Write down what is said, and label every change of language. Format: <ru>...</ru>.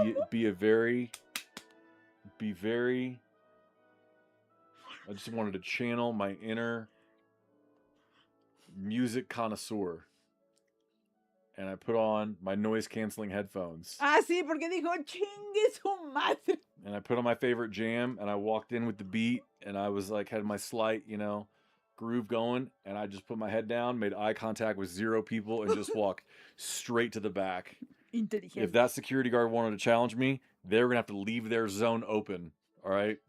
<en>Be very... I just wanted to channel my inner music connoisseur. And I put on my noise-canceling headphones.</en> <es>Ah, sí, porque dijo, chingue su madre.</es> <en>And I put on my favorite jam, and I walked in with the beat, and I was like, had my slight, groove going, and I just put my head down, made eye contact with 0 people, and just walked straight to the back.</en> <es>Inteligente.</es> <en>If that security guard wanted to challenge me, they were going to have to leave their zone open, all right?</en>